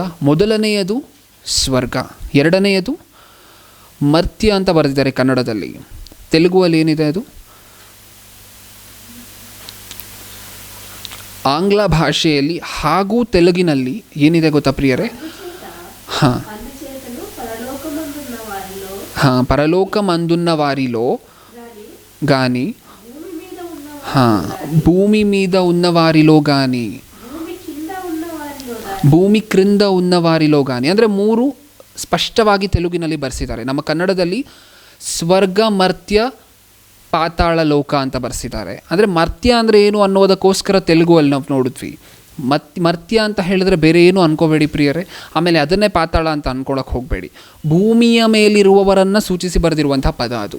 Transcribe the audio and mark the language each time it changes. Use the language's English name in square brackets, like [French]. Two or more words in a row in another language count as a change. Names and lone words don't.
[Kannada] ಮೊದಲನೆಯದು ಸ್ವರ್ಗ, ಎರಡನೆಯದು ಮರ್ತ್ಯ ಅಂತ ಬರೆದಿದ್ದಾರೆ ಕನ್ನಡದಲ್ಲಿ. ತೆಲುಗುವಲ್ಲಿ ಏನಿದೆ ಅದು? ಆಂಗ್ಲ ಭಾಷೆಯಲ್ಲಿ ಹಾಗೂ ತೆಲುಗಿನಲ್ಲಿ ಏನಿದೆ ಗೊತ್ತಾ ಪ್ರಿಯರೇ? [Telugu] పరలోకమందున్న వారిలో గాని ಹಾಂ, ಭೂమి మీద ఉన్నవారిలో కానీ, భూమి క్రింద ఉన్నవారిలో కానీ, [Kannada] ಅಂದರೆ 3 ಸ್ಪಷ್ಟವಾಗಿ ತೆಲುಗಿನಲ್ಲಿ ಬರೆಸಿದ್ದಾರೆ. ನಮ್ಮ ಕನ್ನಡದಲ್ಲಿ ಸ್ವರ್ಗ, ಮರ್ತ್ಯ, ಪಾತಾಳ ಲೋಕ ಅಂತ ಬರೆಸಿದ್ದಾರೆ. ಅಂದರೆ ಮರ್ತ್ಯ ಅಂದರೆ ಏನು ಅನ್ನೋದಕ್ಕೋಸ್ಕರ ತೆಲುಗುವಲ್ಲಿ ನಾವು ನೋಡಿದ್ವಿ. ಮರ್ತ್ಯ ಅಂತ ಹೇಳಿದ್ರೆ ಬೇರೆ ಏನು ಅನ್ಕೋಬೇಡಿ ಪ್ರಿಯರೇ. ಆಮೇಲೆ ಅದನ್ನೇ ಪಾತಾಳ ಅಂತ ಅನ್ಕೊಳಕ್ಕೆ ಹೋಗಬೇಡಿ. ಭೂಮಿಯ ಮೇಲಿರುವವರನ್ನು ಸೂಚಿಸಿ ಬರೆದಿರುವಂಥ ಪದ ಅದು.